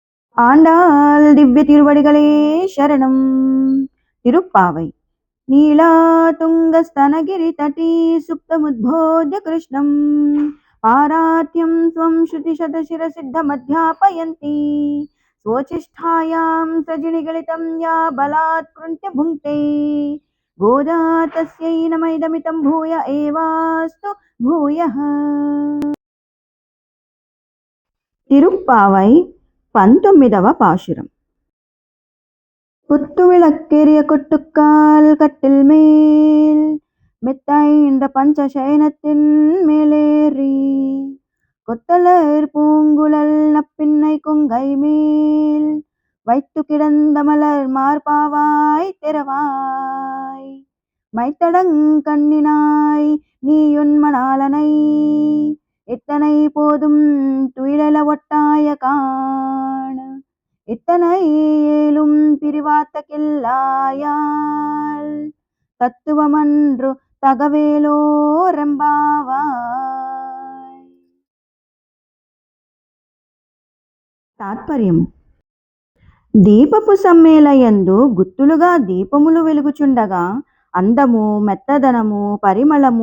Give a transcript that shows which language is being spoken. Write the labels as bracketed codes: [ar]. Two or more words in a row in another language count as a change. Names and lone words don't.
[ta] ஆண்டாள் திவ்ய திருவடிகளே சரணம். [sa] திருப்பாவை नीलातुङ्गस्तनगिरितटी सुप्तमुद्बोध्य कृष्णं पारात्यं त्वं श्रुतिशतशिरसिद्धमध्यापयन्ती स्वोच्छिष्ठायां सृजनिगलितं या बलात्कृन्त्य भुङ्क्ते गोदा तस्यै नमैदमितं भूय एवास्तु भूयः. [te] తిరుప్పావై 19వ పాశురం. [ta] குத்துவிளக்கெரிய கொட்டுக்கால் கட்டில் மேல் மெத்தைன்ற பஞ்சசயனத்தின் மேலேறி கொத்தலர் பூங்குழல் நப்பின்னை கொங்கை மேல் வைத்து கிடந்த மலர் மார்பாவாய் திறவாய் மைத்தடங் கண்ணினாய் நீயுன் மணாளனை எத்தனை போதும் துயிலெழ ஒட்டாய காண இத்தனை ஏலும் பிரிவாத்தகில்லாயால் தத்துவமன்று తగవేలోరెంబావాయ్. [te] తాత్పర్యము: దీపపు సమ్మేళయందు గుత్తులుగా దీపములు వెలుగుచుండగా అందము, మెత్తదనము, పరిమళము,